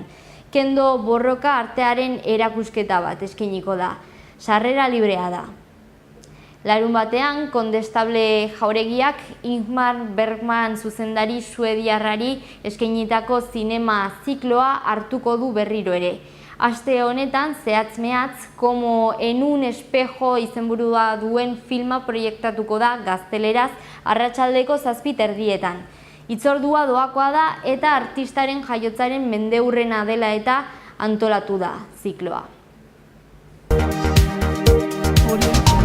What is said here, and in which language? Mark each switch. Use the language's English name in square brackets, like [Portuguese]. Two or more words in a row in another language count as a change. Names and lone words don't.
[Basque] Kendo borroka artearen erakusketa bat eskainiko da. Sarrera librea da. Larun batean, Kondestable Jauregiak Ingmar Bergman zuzendari suediarrari eskainitako zinema zikloa hartuko du berriro ere. Aste honetan, zehatz-mehatz, Como en un espejo izenburua duen filma proiektatuko da gazteleraz arratsaldeko 7:30. Hitzordua doakoa da eta artistaren jaiotzaren mendeurrena dela eta antolatu da zikloa.